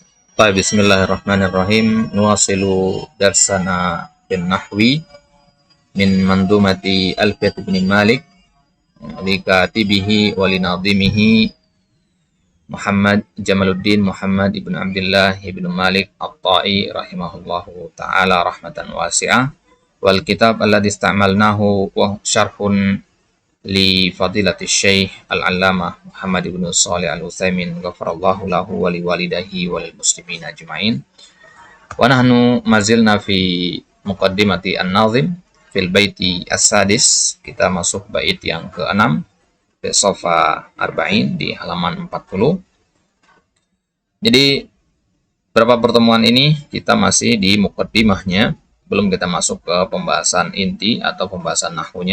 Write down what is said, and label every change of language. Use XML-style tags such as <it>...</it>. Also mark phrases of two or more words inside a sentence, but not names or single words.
<id>Baik,</id> <ar>بسم الله الرحمن الرحيم. نواصل درسنا بن النحو من منظومة ألفية بن مالك لكاتبها ولناظمها محمد جمال الدين محمد بن عبد الله بن مالك الطائي رحمه الله تعالى رحمة واسعة. والكتاب الذي استعملناه وشرح لفضيلة الشيخ العلامة محمد بن صالح العثيمين غفر الله له ولوالده وللمسلمين أجمعين. ونحن مازلنا في مقدمة الناظم في البيت السادس.</ar> <id>Kita masuk bait yang ke-6 di</id> <ar>صفحة أربعين</ar> <id>di halaman 40. Jadi beberapa pertemuan ini kita masih di muqaddimahnya, belum kita masuk ke pembahasan inti atau pembahasan nahwunya.</id>